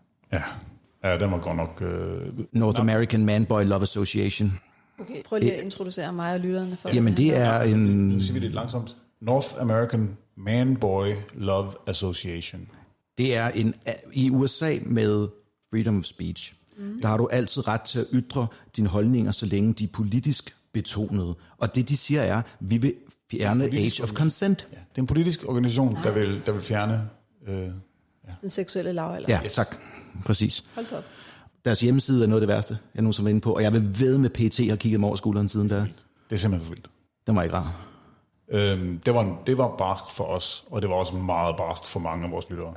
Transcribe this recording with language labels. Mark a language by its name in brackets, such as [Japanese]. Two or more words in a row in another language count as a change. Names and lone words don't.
[Danish] Ja, den var godt nok... North American Man Boy Love Association. Okay, prøv lige at introducere mig og lytterne for. Jamen, det er en... Nu siger vi det langsomt. North American Man Boy Love Association. Det er i USA med [English] freedom of speech. [Danish] Der har du altid ret til at ytre dine holdninger, så længe de er politisk betonede. Og det, de siger, er, vi vil fjerne [English] age of consent. [Danish] Ja, det er en politisk organisation, der vil fjerne... Den seksuelle lavalder. Ja, tak. Præcis. Hold da op. Deres hjemmeside er noget af det værste, jeg nogensinde var inde på. Og jeg vil ved med PT har kigget mig over skulderen siden der. Det er simpelthen for vildt. Den var ikke rar. Det var barskt for os, og det var også meget barskt for mange af vores lyttere.